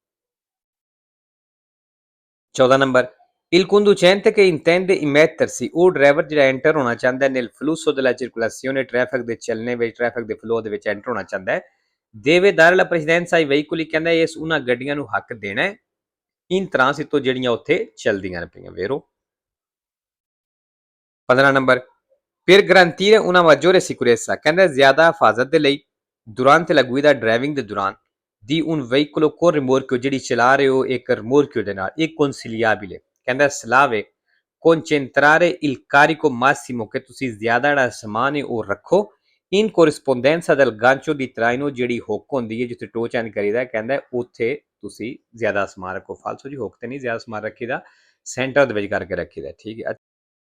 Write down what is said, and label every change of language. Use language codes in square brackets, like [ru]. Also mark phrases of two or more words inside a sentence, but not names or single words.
[it] 14 ਨੰਬਰ il conducente che intende immettersi, [pa] ਉਹ ਡਰਾਈਵਰ ਜਿਹੜਾ ਐਂਟਰ ਹੋਣਾ ਚਾਹੁੰਦਾ ਹੈ [it] nel flusso della circolazione, [pa] ਟ੍ਰੈਫਿਕ ਦੇ ਚੱਲਣੇ ਵਿੱਚ, ਟ੍ਰੈਫਿਕ ਦੇ ਫਲੋ ਦੇ ਵਿੱਚ ਐਂਟਰ ਹੋਣਾ ਚਾਹੁੰਦਾ ਹੈ, [it] deve dare la precedenza ai veicoli, [pa] ਕਹਿੰਦਾ ਇਸ ਉਹਨਾਂ ਗੱਡੀਆਂ ਨੂੰ ਹੱਕ ਦੇਣਾ ਹੈ [it] in transito [pa] ਜਿਹੜੀਆਂ ਉੱਥੇ ਚੱਲਦੀਆਂ ਨੇ ਪਈਆਂ, ਵੇਰੋ। [it] 15 ਨੰਬਰ per garantire una maggiore sicurezza, [pa] ਕਹਿੰਦਾ ਜ਼ਿਆਦਾ ਹਿਫਾਜ਼ਤ ਦੇ ਲਈ [it] durante la guida, [pa] ਡਰਾਈਵਿੰਗ ਦੇ ਦੌਰਾਨ [it] di un veicolo con rimorchio, [pa] ਜਿਹੜੀ ਚਲਾ ਰਹੇ ਹੋ ਇੱਕ rimorchio ਦੇ ਨਾਲ, ਇੱਕ consigliabile, ਕਹਿੰਦਾ ਸਲਾਹ ਹੈ [it] concentrare il carico massimo, [pa] ਕਿ ਤੁਸੀਂ ਜ਼ਿਆਦਾ ਜਿਹੜਾ ਸਮਾਨ ਹੈ ਉਹ ਰੱਖੋ [it] in corrispondenza del gancio di traino, [pa] ਜਿਹੜੀ ਹੁੱਕ ਹੁੰਦੀ ਹੈ ਜਿੱਥੇ ਟੋ ਚੈਨ ਕਰੀਦਾ, ਕਹਿੰਦਾ ਉੱਥੇ ਤੁਸੀਂ ਜ਼ਿਆਦਾ ਸਮਾਨ ਰੱਖੋ, falso ਜੀ, ਹੁੱਕ ਤੇ ਨਹੀਂ ਜ਼ਿਆਦਾ ਸਮਾਨ ਰੱਖੀਦਾ, ਸੈਂਟਰ ਦੇ ਵਿੱਚ ਕਰਕੇ ਰੱਖੀਦਾ, ਠੀਕ ਹੈ।